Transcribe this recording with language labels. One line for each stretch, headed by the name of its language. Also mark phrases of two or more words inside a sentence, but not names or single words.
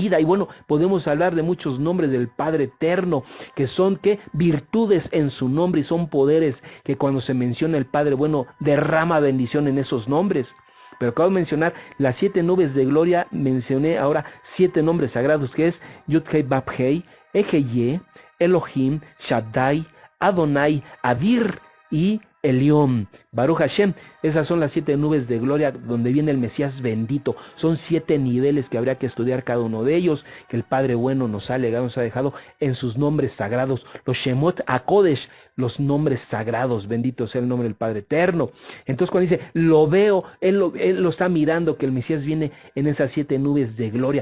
Spanish: Y bueno, podemos hablar de muchos nombres del Padre Eterno, que son ¿qué? Virtudes en su nombre, y son poderes que cuando se menciona el Padre bueno, derrama bendición en esos nombres. Pero acabo de mencionar las 7 nubes de gloria, mencioné ahora 7 nombres sagrados, que es
Hebrew: יוד הי ואו הי,
Spanish: Ejeye, Elohim, Shaddai, Adonai, Adir y Elión,
Hebrew: ברוך השם.
Spanish: Esas son las 7 nubes de gloria donde viene el Mesías bendito. Son 7 niveles que habría que estudiar cada uno de ellos, que el Padre bueno nos ha legado, nos ha dejado en sus nombres sagrados, los
Hebrew: שמות הקודש,
Spanish: los nombres sagrados. Bendito sea el nombre del Padre Eterno. Entonces cuando dice, lo veo, él lo está mirando, que el Mesías viene en esas 7 nubes de gloria.